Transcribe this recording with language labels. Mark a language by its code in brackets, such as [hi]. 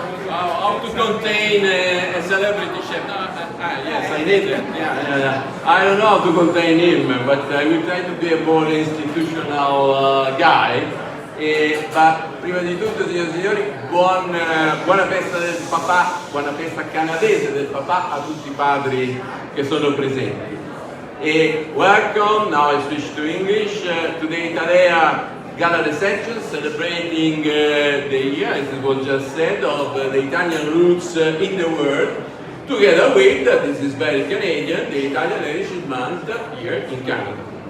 [en] How to contain a celebrity chef? Yes, I did it. Yeah. I don't know how to contain him, but I will try to be a more institutional guy. [it] Ma prima di tutto, signori e signori, buona festa del papà, buona festa canadese del papà a tutti i padri che sono presenti. [en] Welcome, now I switch to English, to the Italea Gala reception celebrating the year, as it was just said, of the Italian roots in the world, together with, this is very Canadian, the Italian Heritage Month here in Canada.